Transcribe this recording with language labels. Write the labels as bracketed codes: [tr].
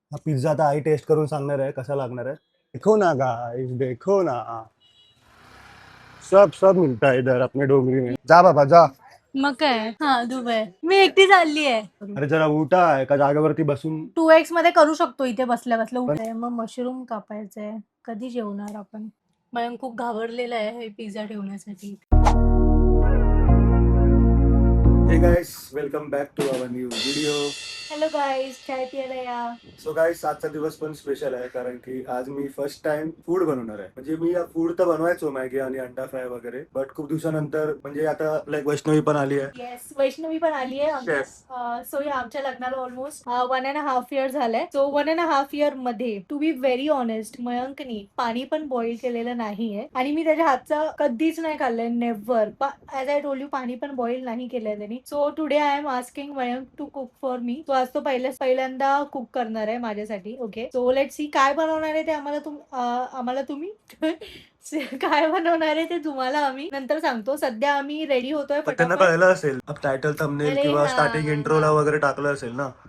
[mr] हा पिझ्झा आता आई टेस्ट करून सांगणार आहे कसा लागणार आहे. [hi] देखो ना गाइस, देखो ना, सब सब मिलता है इधर अपने डोंगरी में. [mr] जा बाबा जा. मग काय हा दुबई मी एकटी चालली आहे. अरे जरा उठा, एका जागेवरती बसून. 2x मध्ये करू शकतो इथे बसल्या बसल्या. उठाय मग मशरूम कापायचंय. कधी जेवणार आपण? मयंक खूप घाबरलेला आहे हे पिझ्झा ठेवण्यासाठी. [en] Hey guys, welcome back to our new video. [mr] Hello guys, चाय प्यायला या. सो गाइस, आजचा दिवस पण स्पेशल आहे कारण की आज मी फर्स्ट टाइम फूड बनवणार आहे. म्हणजे मी फूड तर बनवायचो, मॅगी आणि अंडा फ्राय वगैरे, बट खूप दिवसानंतर म्हणजे आता लाईक वैष्णवी पण आली आहे. येस, वैष्णवी पण आली आहे. सो या आमच्या लग्नाला ऑलमोस्ट 1.5 इयर झालंय. सो 1.5 इयर मध्ये [en] to be very honest [mr] मयंकनी पाणी पण बॉईल केलेलं नाहीये आणि मी त्याच्या हातचं कधीच नाही खाल्लंय, never. [en] as I told you, [mr] पाणी पण बॉईल नाही केलंय त्यांनी. [en] So today I am asking Mayank to cook for me. [mr] तो आज तो पहिल्यांदा कुक करणार आहे माझ्यासाठी. [en] okay, so let's see [mr] काय बनवणार आहे ते आम्हाला तुम्ही काय बनवणार आहे ते तुम्हाला आम्ही नंतर सांगतो. सध्या आम्ही रेडी होतोय. पण त्यांना कळलं असेल टायटल, थंबनेल अरे किंवा हा, स्टार्टिंग इंट्रोला वगैरे टाकलं असेल ना.